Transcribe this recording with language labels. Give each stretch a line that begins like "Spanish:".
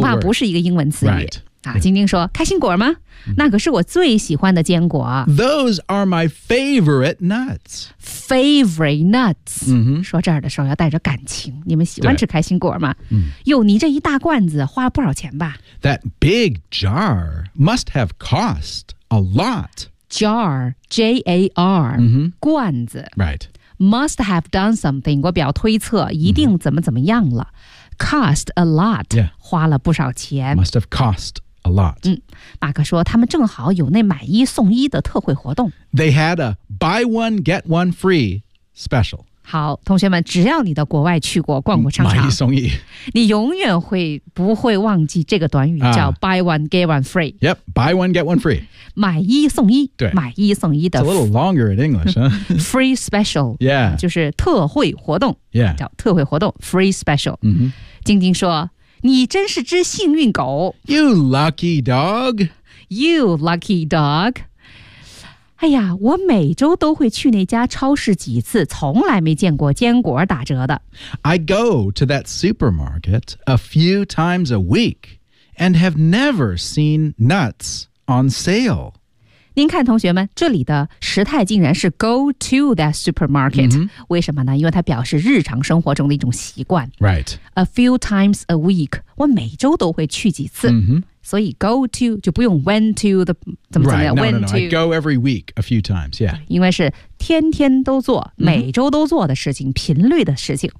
Chinese: 恐怕不是一个英文词语、
English: right.
Chinese: 啊、晶晶说开心果吗、那可是我最喜欢的坚果
English: Those are my favorite nuts Favorite nuts、 mm-hmm.
Chinese: 说这儿的时候要带着感情你们喜欢吃开心果吗哟你这一大罐子花了不少钱吧
English: That big jar must have cost a lot Jar, J-A-R、 mm-hmm.
Chinese: 罐子
English: Right Must have done something
Chinese: 我表推测一定怎么怎么样了、
English: mm-hmm. Cost a lot、 yeah.
Chinese: 花了不少钱
English: Must have cost a lot、
Chinese: 马克说他们正好有那买一送一的特惠活动
English: They had a buy one get one free special
Chinese: 好同学们只要你到国外去过逛过商场买一送一你永远会不会忘记这个短语叫
English: buy one get one free Yep, buy one get one free
Chinese: 买一送一对买一送一的
English: It's a little longer in English、huh? Free special Yeah
Chinese: 就是特惠活动
English: Yeah
Chinese: 叫特惠活动
English: Free special 嗯哼
Chinese: 晶晶说你真是只幸运狗
English: You lucky dog You lucky dog
Chinese: 哎呀我每周都会去那家超市几次从来没见过坚果打折的
English: I go to that supermarket a few times a week and have never seen nuts on sale
Chinese: 您看同学们这里的时态竟然是
English: go to that supermarket、 mm-hmm.
Chinese: 为什么呢因为它表示日常生活中的一种习惯
English: Right A few times a week
Chinese: 我每周都会去几次、 mm-hmm. 所以 go to 就不用 when to 的怎么怎么样
English: Right, when no, no, no. to I go every week a few times, yeah
Chinese: 因为是天天都做每周都做的事情、mm-hmm. 频率的事情